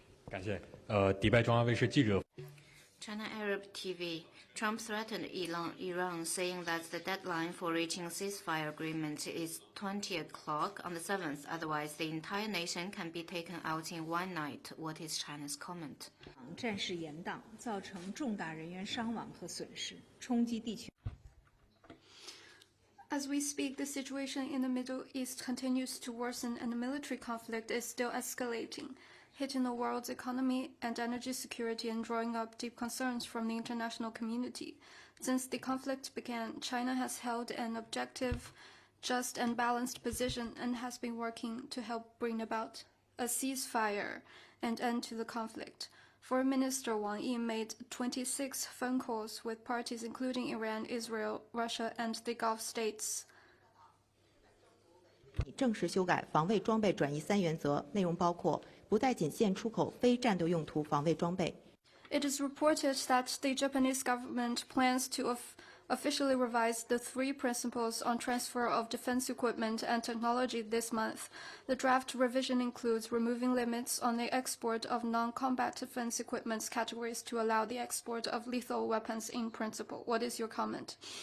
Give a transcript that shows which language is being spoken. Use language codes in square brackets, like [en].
[zh] 感谢。迪拜中央卫视记者。 [en] China Arab TV. Trump threatened Iran, saying that the deadline for reaching a ceasefire agreement is 20 o'clock on the 7th. Otherwise, the entire nation can be taken out in one night. What is China's comment? [zh] 战事延宕，造成重大人员伤亡和损失，冲击地区。 [en] As we speak, the situation in the Middle East continues to worsen and the military conflict is still escalating, hitting the world's economy and energy security and drawing up deep concerns from the international community. Since the conflict began, China has held an objective, just and balanced position and has been working to help bring about a ceasefire and end to the conflict. Foreign Minister Wang Yi made 26 phone calls with parties including Iran, Israel, Russia, and the Gulf states. [zh] 正式修改防卫装备转移三原则，内容包括不再仅限出口非战斗用途防卫装备。 [en] It is reported that the Japanese government plans to officially revise the 3 principles on transfer of defense equipment and technology this month. The draft revision includes removing limits on the export of non-combat defense equipment categories to allow the export of lethal weapons in principle. What is your comment?